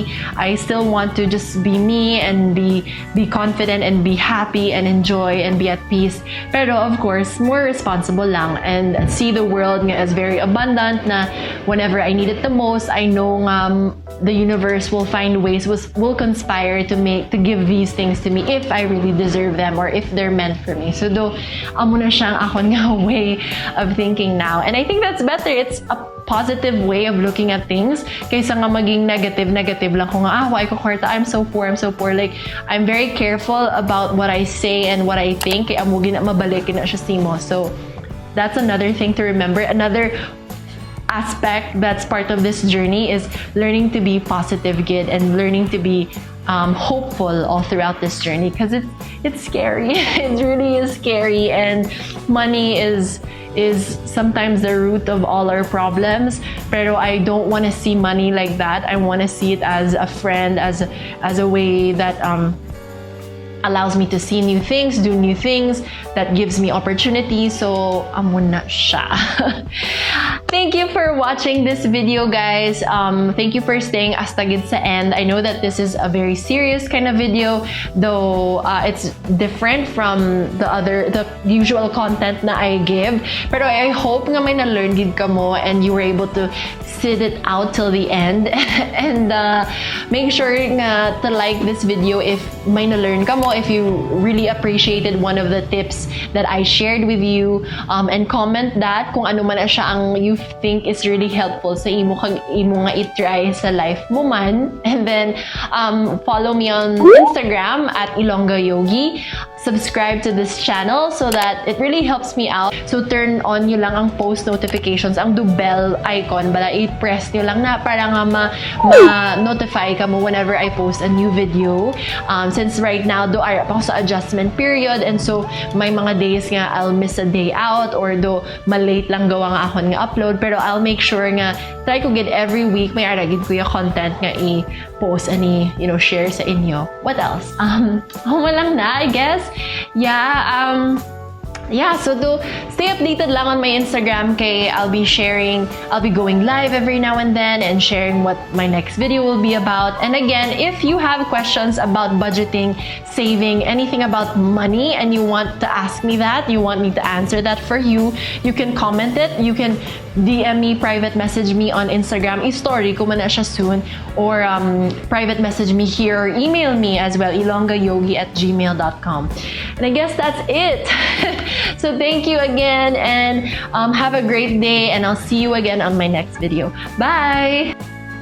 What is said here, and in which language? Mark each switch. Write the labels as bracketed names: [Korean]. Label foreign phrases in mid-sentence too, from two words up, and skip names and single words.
[English] I still want to just be me and be confident and be happy and enjoy and be at peace, pero of course more responsible lang, and see the world nga as very abundant, na whenever I need it the most, I know the universe will find ways, will conspire to give these things to me if I really deserve them or if they're meant for me. So though [Hiligaynon] amo na siyang akon nga [English] way of thinking now, and I think that's better. It's a positive way of looking at things [Hiligaynon] kaysa nga maging negative lang ko nga why ko kwarta, [English] I'm so poor. Like I'm very careful about what I say and what I think, [Hiligaynon] kaya amo gina mabalik na siya simo. [English] So that's another thing to remember. Another aspect that's part of this journey is learning to be positive gid, and learning to be hopeful all throughout this journey, because it's scary. It really is scary, and money is sometimes the root of all our problems. Pero I don't want to see money like that. I want to see it as a friend, as a way that allows me to see new things, do new things, that gives me opportunity. [Hiligaynon] So amo na siya. [English] Thank you for watching this video, guys. Thank you for staying [Hiligaynon] hasta gid sa [English] end. I know that this is a very serious kind of video, though it's different from the usual content na I give. [Hiligaynon] Pero [English] I hope [Hiligaynon] nga may na-learn gid ka mo, [English] and you were able to sit it out till the end. And make sure nga to like this video if [Hiligaynon] may na-learn ka mo, [English] if you really appreciated one of the tips that I shared with you, and comment that [Hiligaynon] kung ano man na siya ang [English] you think is really helpful [Hiligaynon] sa imo nga i-try sa life mo man. [English] And then follow me on Instagram at Ilongga Yogi. Subscribe to this channel so that it really helps me out. So turn on [Hiligaynon] nyo lang ang [English] post notifications, [Hiligaynon] ang do [English] bell icon, [Hiligaynon] bala i-press nyo lang na para nga ma-notify ka mo [English] whenever I post a new video. Since right now [Hiligaynon] do ay ako sa [English] adjustment period, and so [Hiligaynon] may mga days nga [English] I'll miss a day out, or [Hiligaynon] do malate lang gawa nga akon nga upload, [English] pero I'll make sure [Hiligaynon] nga try ko gid [English] every week [Hiligaynon] may aragid ko yung content nga i-post [English] and share [Hiligaynon] sa inyo. [English] What else? [Hiligaynon] Lang na, [English] I guess. Yeah, yeah, so to stay updated lang on my Instagram, kay I'll be going live every now and then and sharing what my next video will be about. And again, if you have questions about budgeting, saving, anything about money, and you want to ask me that, you want me to answer that for you, you can comment it, you can DM me, private message me on Instagram, [Hiligaynon] i-story ko man na siya [English] soon, or private message me here, or email me as well, ilonggayogi@gmail.com. And I guess that's it. So thank you again, and have a great day, and I'll see you again on my next video. Bye!